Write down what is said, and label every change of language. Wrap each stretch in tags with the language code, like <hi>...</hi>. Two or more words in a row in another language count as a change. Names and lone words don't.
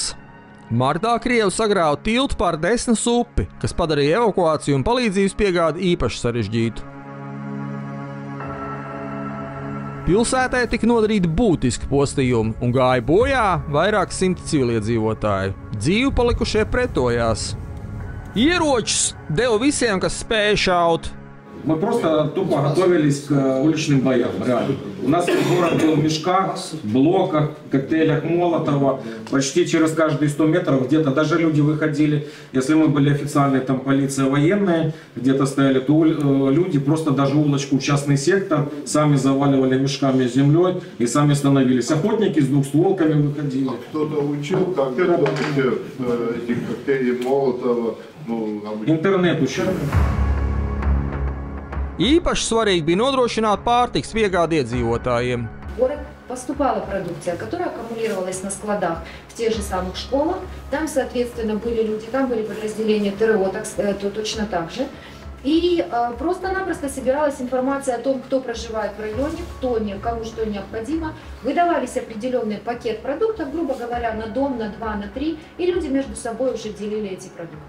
<lv>Martā Krievi sagrāva tiltu pār Desnas upi, kas padarīja evakuāciju un palīdzības piegādi īpaši sarežģītu. Pilsētē tika nodarīti būtiski postījumi un gāja bojā vairāk 100 civiliedzīvotāji. Dzīvi palikušie pretojās. Ieročus deva visiem, kas spēja šaut.</lv> <ru>Мы просто тупо готовились к уличным боям, реально. У нас город был в мешках, блоках, коктейлях Молотова. Почти через каждые 100 метров где-то даже люди выходили. Если мы были официальные, там полиция военная, где-то стояли, то люди просто даже улочку в частный сектор сами заваливали мешками с землей и сами становились. Охотники с двухстволками выходили. Кто-то учил, как готовить эти коктейли Молотова? Интернет учил.</ru> <lv>Īpaši svarīgi bija nodrošināt pārtikas piegādi iedzīvotājiem.</lv> <ru>поступала продукция, которая аккумулировалась на складах в тех же самых школах. Там, соответственно, были люди, там были подразделения ТРО, то точно так же. И просто-напросто собиралась информация о том, кто проживает в районе, кому что необходимо. Выдавались определенный пакет продуктов, грубо говоря, на дом, на 2, на 3, и люди между собой уже делили эти продукты.</ru>